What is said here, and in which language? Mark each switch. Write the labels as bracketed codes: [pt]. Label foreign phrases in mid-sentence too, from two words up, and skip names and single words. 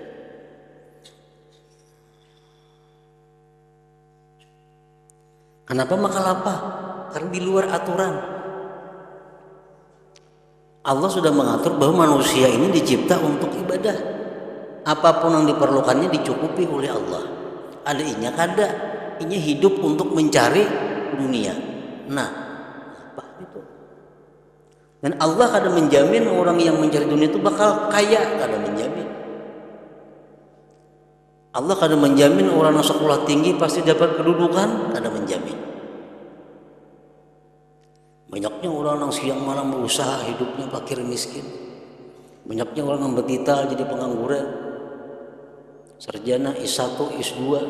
[bjn] Kenapa maka lapah? Karena di luar aturan. Allah sudah mengatur bahwa manusia ini dicipta untuk ibadah. Apapun yang diperlukannya dicukupi oleh Allah. Ada inya kada, inya hidup untuk mencari dunia. Nah, apa itu? Dan Allah kada menjamin orang yang mencari dunia itu bakal kaya, kada menjamin. Allah kada menjamin orang yang sekolah tinggi pasti dapat kedudukan, kada menjamin. Banyaknya orang yang siang malam berusaha hidupnya fakir miskin. Banyaknya orang yang bertital jadi pengangguran. Sarjana S1, S2.